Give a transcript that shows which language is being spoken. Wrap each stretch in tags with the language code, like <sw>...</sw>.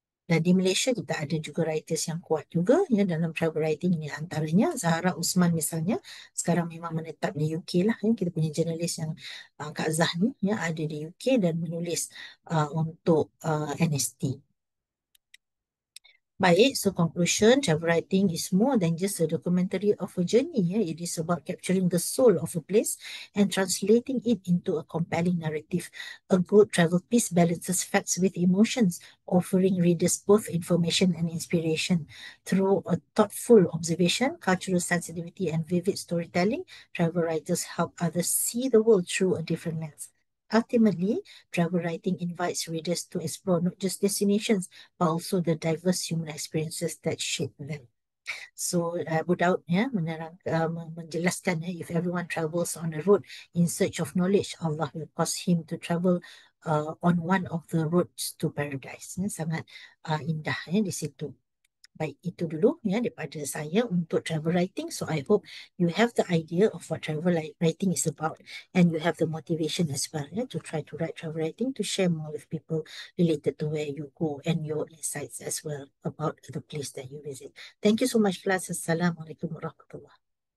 <ms>Dan di Malaysia kita ada juga writers yang kuat juga dalam travel writing ini, antaranya Zahra Usman misalnya, sekarang memang menetap di UK lah kita punya jurnalis yang Kak Zah ni ada di UK dan menulis untuk NST.</ms> <en>Baik, so conclusion, travel writing is more than just a documentary of a journey. It is about capturing the soul of a place and translating it into a compelling narrative. A good travel piece balances facts with emotions, offering readers both information and inspiration. Through a thoughtful observation, cultural sensitivity, and vivid storytelling, travel writers help others see the world through a different lens. Ultimately, travel writing invites readers to explore not just destinations, but also the diverse human experiences that shape them. So</en> <ms>Abu Daud menjelaskan</ms> <en>if everyone travels on a road in search of knowledge, Allah will cause him to travel on one of the roads to paradise.</en> <ms>Sangat indah di situ. Baik, itu dulu daripada saya untuk travel writing.</ms> <en>So I hope you have the idea of what travel writing is about and you have the motivation as well to try to write travel writing, to share more with people related to where you go and your insights as well about the place that you visit. Thank you so much, class.</en> <ar>Assalamualaikum warahmatullahi.</ar>